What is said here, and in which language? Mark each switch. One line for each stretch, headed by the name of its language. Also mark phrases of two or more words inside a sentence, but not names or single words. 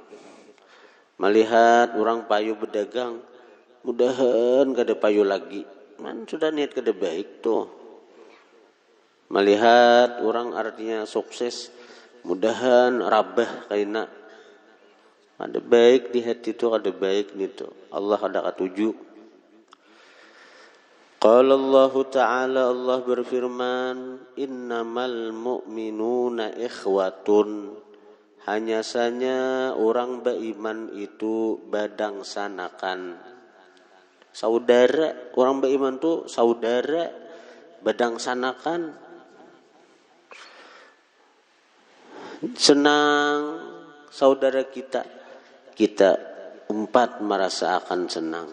Banjar: Melihat orang payu berdagang, mudahan kada payu lagi. Man sudah niat kada baik tuh. Melihat orang artinya sukses, mudahan rabah kaina. Ada baik di hati itu, ada baik nih tuh. Allah ada katuju.
Arabic: قال الله تعالى,
Banjar: Allah berfirman,
Arabic: إنما المؤمنون إخوة,
Banjar: hanya saja orang beriman itu badang sanakan. Saudara, orang beriman itu saudara, badang sanakan. Senang saudara kita, kita empat merasa akan senang.